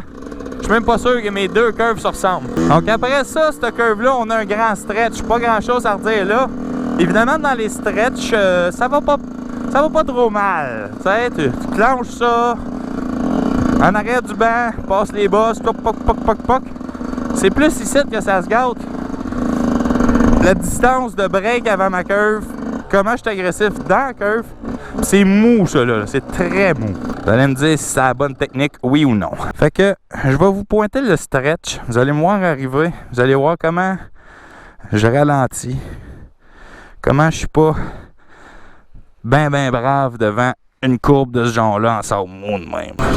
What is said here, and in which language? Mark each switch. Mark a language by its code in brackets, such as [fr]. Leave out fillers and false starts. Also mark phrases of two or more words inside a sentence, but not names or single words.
[fr] Je suis même pas sûr que mes deux curves se ressemblent. Donc après ça, cette curve-là, on a un grand stretch. Pas grand-chose à redire là. Évidemment, dans les stretches, ça va pas trop mal. Tu sais, tu clenches ça en arrière du banc, passe les bosses, poc, poc, poc, poc, poc. C'est plus ici que ça se gâte. La distance de break avant ma curve, comment je suis agressif dans la curve, c'est mou ça là, c'est très mou. Vous allez me dire si c'est la bonne technique, oui ou non. Fait que je vais vous pointer le stretch, vous allez me voir arriver, vous allez voir comment je ralentis, comment je suis pas ben brave devant une courbe de ce genre-là en sable mou de même.